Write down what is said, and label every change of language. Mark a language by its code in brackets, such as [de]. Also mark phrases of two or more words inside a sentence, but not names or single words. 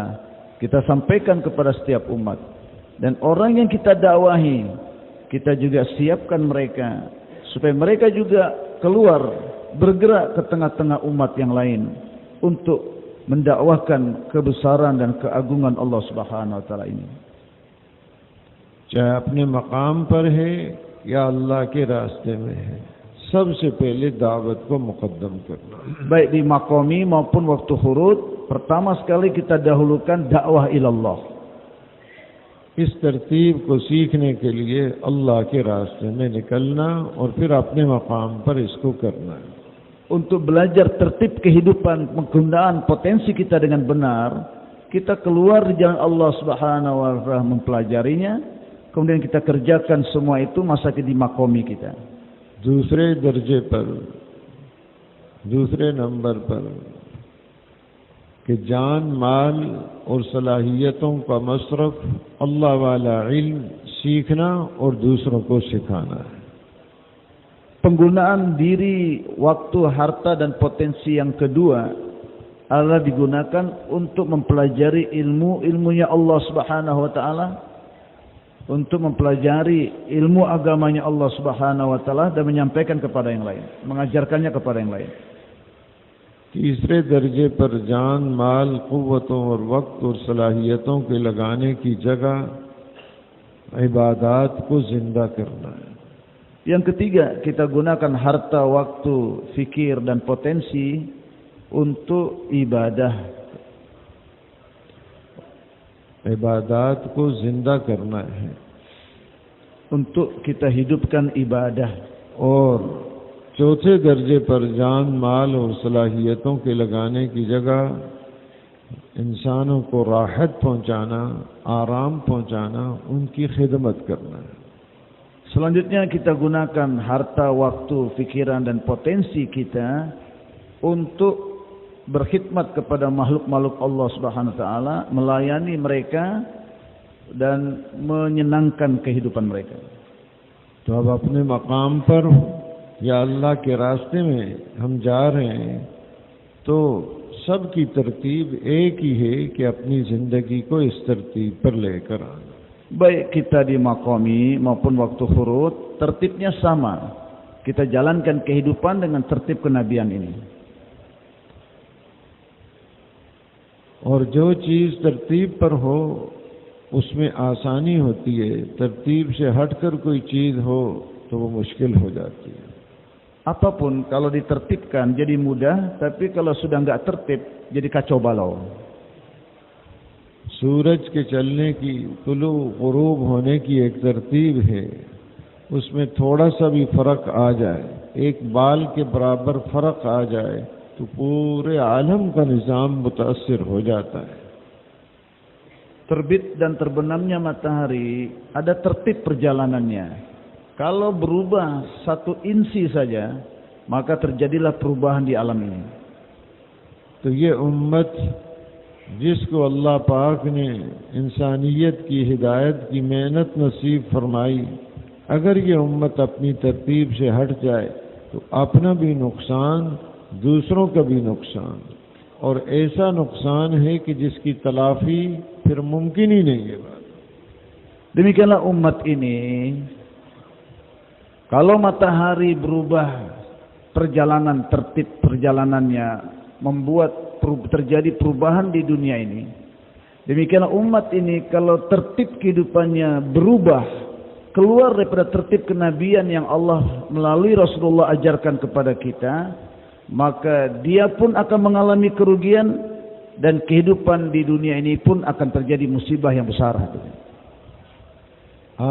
[id] Kita sampaikan kepada setiap umat, dan orang yang kita dakwahi kita juga siapkan mereka supaya mereka juga keluar bergerak ke tengah-tengah umat yang lain untuk mendakwahkan kebesaran dan keagungan Allah [ar] سبحانه وتعالى [id] ini. [hi] चाहे अपने मकाम पर है या अल्लाह के रास्ते में है, सबसे पहले दावत को मुकद्दम करना। [id] Baik di maqami maupun waktu khurud, pertama sekali kita dahulukan dakwah ilallah. [hi] इस तरतीब को सीखने के लिए अल्लाह के रास्ते में निकलना और फिर अपने मकाम पर इसको करना है। [id] Untuk belajar tertib kehidupan, penggunaan potensi kita dengan benar, kita keluar di jalan Allah [ar] سبحانه وتعالى [id] mempelajarinya, kemudian kita kerjakan semua itu masa di maqami kita. [hi] दूसरे दर्जे पर, दूसरे नंबर पर कि जान माल और सलाहियतों का मसरफ अल्लाह वाला इल्म सीखना और दूसरों को सिखाना है। [id] Penggunaan diri, waktu, harta dan potensi yang kedua adalah digunakan untuk mempelajari ilmunya Allah [ar] سبحانه وتعالى, [id] untuk mempelajari ilmu agamanya Allah [ar] سبحانه وتعالى [id] dan menyampaikan kepada yang lain, mengajarkannya kepada yang lain. [hi] तीसरे दर्जे पर जान माल कुव्वतों और वक्त और सलाहियतों के लगाने की जगह इबादत को जिंदा करना है। [id] Yang ketiga, kita gunakan harta, waktu, fikir dan potensi untuk ibadah. [hi] इबादत को जिंदा करना है, [id] untuk kita hidupkan ibadah. [hi] और चौथे दर्जे पर जान माल और सलाहियतों के लगाने की जगह इंसानों को राहत पहुंचाना, आराम पहुंचाना, उनकी खिदमत करना है। [id] Selanjutnya kita gunakan harta, waktu, pikiran dan potensi kita untuk berkhidmat kepada makhluk-makhluk Allah [ar] سبحانه وتعالى, [id] melayani mereka dan menyenangkan kehidupan mereka. [hi] तो अब अपने मकाम पर या अल्लाह के रास्ते में हम जा रहे हैं, तो सब की तरतीब एक ही है कि अपनी जिंदगी को इस तरतीब पर लेकर आना। [id] Baik kita di maqami maupun waktu khurud, tertibnya sama. Kita jalankan kehidupan dengan tertib kenabian ini. [hi] और जो चीज तरतीब पर हो उसमें आसानी होती है, तरतीब से हटकर कोई चीज हो तो वो मुश्किल हो जाती है। [id] Apapun kalau ditertibkan jadi mudah, tapi kalau sudah enggak tertib jadi kacau balau. [hi] सूरज के चलने की, तुलू गुरूब होने की एक तरतीब है, उसमें थोड़ा सा भी फर्क आ जाए, एक बाल के बराबर फर्क आ जाए तो पूरे आलम का निजाम मुतासिर हो जाता है। [id] Terbit dan terbenamnya matahari ada tertib perjalanannya. Kalau berubah satu insi saja, maka terjadilah perubahan di alam ini. [hi] तो ये उम्मत जिसको अल्लाह पाक ने इंसानियत की हिदायत की मेहनत नसीब फरमाई, अगर ये उम्मत अपनी तरतीब से हट जाए तो अपना भी नुकसान, दूसरों का भी नुकसान, और ऐसा नुकसान है कि जिसकी तलाफी फिर मुमकिन ही नहीं है। [id] Demikianlah umat ini, kalau matahari berubah perjalanan, tertib perjalanannya, membuat terjadi perubahan di dunia ini. Demikianlah umat ini kalau tertib kehidupannya berubah, keluar daripada tertib kenabian yang Allah melalui Rasulullah ajarkan kepada kita, maka dia pun akan mengalami kerugian dan kehidupan di dunia ini pun akan terjadi musibah yang besar.